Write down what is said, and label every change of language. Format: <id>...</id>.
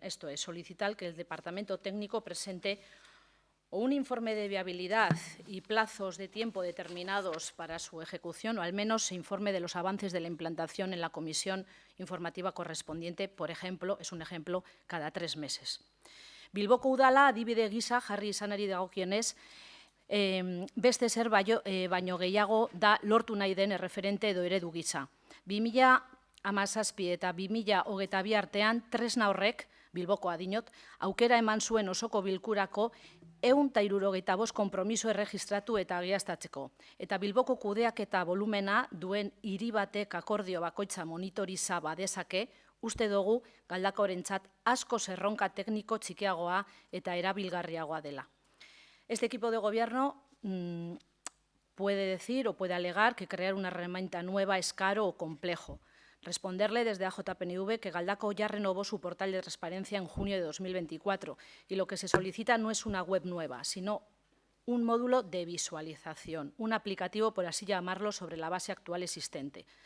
<es>Esto es, solicitar que el Departamento Técnico presente o un informe de viabilidad y plazos de tiempo determinados para su ejecución, o al menos se informe de los avances de la implantación en la comisión informativa correspondiente, por ejemplo, es un ejemplo, cada 3 meses.</es> <eu>Bilboko udala adibide gisa jarri izanari dagokionez, beste zer baino gehiago da lortu nahi den erreferente edo eredu gisa. 2017 eta 2022 artean tresna horrek, Bilboko adinot, aukera eman zuen osoko bilkurako 175 konpromiso erregistratu eta agiaztatzeko. Eta Bilboko kudeak eta volumena duen hiri batek akordio bakoitza monitoriza badezake, uste dugu Galdakaorentzat asko erronka tekniko txikiagoa eta erabilgarriagoa dela.</eu> <es>Este equipo de gobierno puede decir o puede alegar que crear una herramienta nueva es caro o complejo. Responderle desde AJ-PNV que Galdakao ya renovó su portal de transparencia en junio de 2024 y lo que se solicita no es una web nueva, sino un módulo de visualización, un aplicativo, por así llamarlo, sobre la base actual existente.</es>